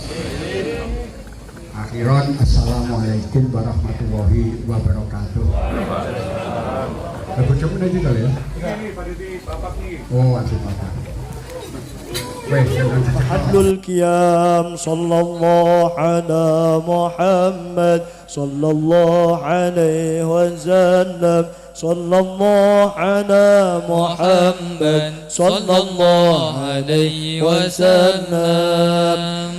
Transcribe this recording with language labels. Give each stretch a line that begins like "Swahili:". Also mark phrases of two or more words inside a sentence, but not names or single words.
Arabic: آخرا السلام عليكم ورحمة الله وبركاته.
Javanese: Bojo meneh iki kali ya. Oh, asik Bapak.
Arabic: محل القيام صلى الله على محمد صلى الله عليه وسلم صلى الله على محمد صلى الله عليه وسلم.